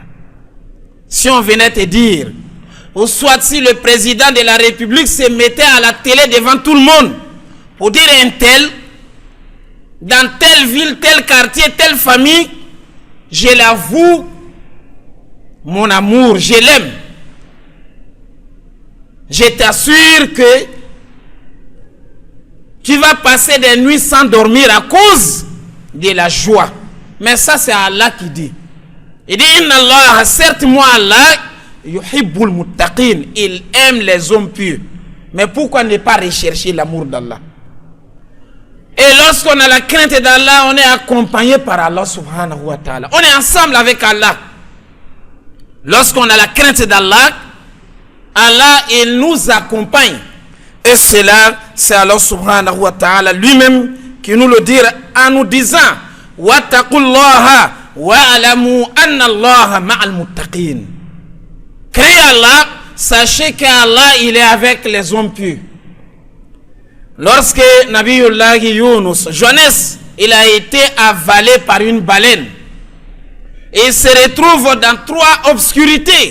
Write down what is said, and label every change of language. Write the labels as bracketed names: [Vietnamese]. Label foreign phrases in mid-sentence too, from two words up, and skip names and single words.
[French] Si on venait te dire, ou soit si le président de la République se mettait à la télé devant tout le monde pour dire un tel, dans telle ville, tel quartier, telle famille, je l'avoue, mon amour, je l'aime. Je t'assure que tu vas passer des nuits sans dormir à cause de la joie. Mais ça c'est Allah qui dit. Il dit [Arabic] إن الله, [French] certes moi Allah, [Arabic] يحب المتقين, [French] il aime les hommes pieux. Mais pourquoi ne pas rechercher l'amour d'Allah? Et lorsqu'on a la crainte d'Allah, on est accompagné par Allah [Arabic] سبحانه وتعالى. [French] On est ensemble avec Allah. Lorsqu'on a la crainte d'Allah, Allah, il nous accompagne. Et cela, c'est Allah [Arabic] سبحانه وتعالى [French] lui-même qui nous le dit en nous disant [Arabic] واتقوا الله واعلموا أن الله مع المتقين. [French] Créez Allah, sachez qu'Allah, il est avec les hommes pieux. Lorsque Nabiullah Yunus, jeunesse, il a été avalé par une baleine. Il se retrouve dans 3 obscurités.